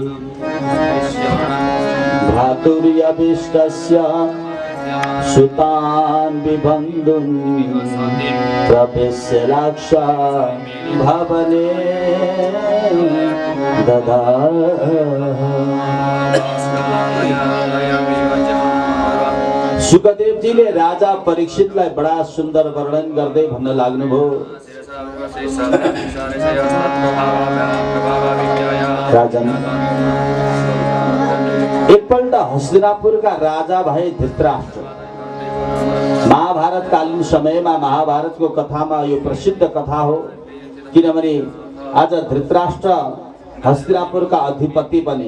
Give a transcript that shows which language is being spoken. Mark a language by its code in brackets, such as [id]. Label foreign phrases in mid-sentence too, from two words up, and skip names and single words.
[sa] भ्रातुर्यभिष्टस्य सुतान् विबन्धुं प्रवेश्य लाक्षा भवने ददाह। [ne] सुखदेव जी ले राजा परीक्षितलाई बडा सुन्दर वर्णन गर्दै भन्न लाग्नुभयो। राजन एकपल्ट हस्तिनापुरका राजा भए धृतराष्ट्र। महाभारत कालीन समयमा महाभारतको कथामा यो प्रसिद्ध कथा हो, किनभने आज धृतराष्ट्र हस्तिनापुरका अधिपति बने।